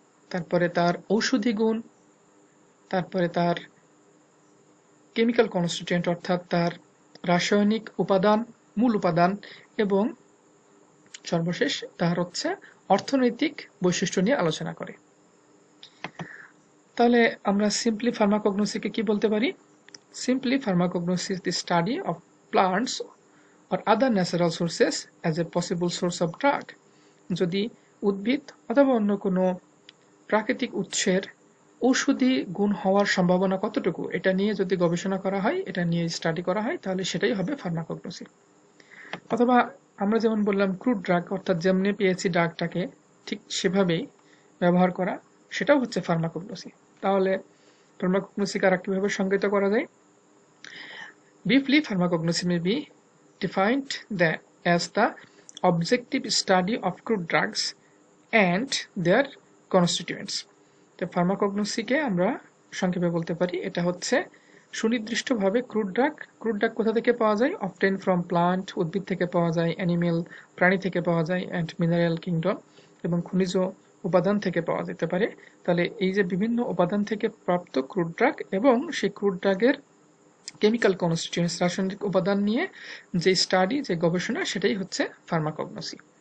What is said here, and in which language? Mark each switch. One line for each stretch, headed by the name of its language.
Bangla: তারপরে তার ঔষধি গুণ, তারপরে তার কেমিক্যাল কনস্টিটিউয়েন্ট অর্থাৎ তার রাসায়নিক উপাদান, মূল উপাদান, এবং সর্বশেষ তার হচ্ছে অর্থনৈতিক বৈশিষ্ট্য নিয়ে আলোচনা করে। তাহলে আমরা সিম্পলি ফার্মাকোগনোসিকে কি বলতে পারি?
English: Simply pharmacognosy is the study of plants or other natural sources as a possible source of drug.
Bangla: যদি উদ্ভিদ অথবা অন্য কোনো প্রাকৃতিক উৎসের ঔষধি গুণ হওয়ার সম্ভাবনা কতটুকু, এটা নিয়ে যদি গবেষণা করা হয়, এটা নিয়ে স্টাডি করা হয়, তাহলে সেটাই হবে ফার্মাকোগনোসি। অথবা আমরা যেমন বললাম ক্রুড ড্রাগ, অর্থাৎ যেমনি পেয়েছি ড্রাগটাকে ঠিক সেভাবেই ব্যবহার করা, সেটাও হচ্ছে ফার্মাকোগনোসি। তাহলে ফার্মাকোগনোসিকে আর কিভাবে সংজ্ঞায়িত করা যায়?
English: Briefly, pharmacognosy may be defined as the objective study of crude drugs and their constituents.
Bangla: তো ফার্মাকোগনোসিকে আমরা সংক্ষেপে বলতে পারি, এটা হচ্ছে সুনির্দিষ্টভাবে ক্রুড ড্রাগ কোথা থেকে পাওয়া যায়?
English: obtain from plant,
Bangla: উদ্ভিদ থেকে পাওয়া যায়, অ্যানিমেল, প্রাণী থেকে পাওয়া যায়,
English: and mineral kingdom,
Bangla: এবং খনিজ উপাদান থেকে পাওয়া যেতে পারে। তাহলে এই যে বিভিন্ন উপাদান থেকে প্রাপ্ত ক্রুড ড্রাগ এবং সেই ক্রুড ড্রাগের কেমিক্যাল কনস্টিটিউয়েন্টস, রাসায়নিক উপাদান নিয়ে যে স্টাডি, যে গবেষণা, সেটাই হচ্ছে ফার্মাকোগনোসি।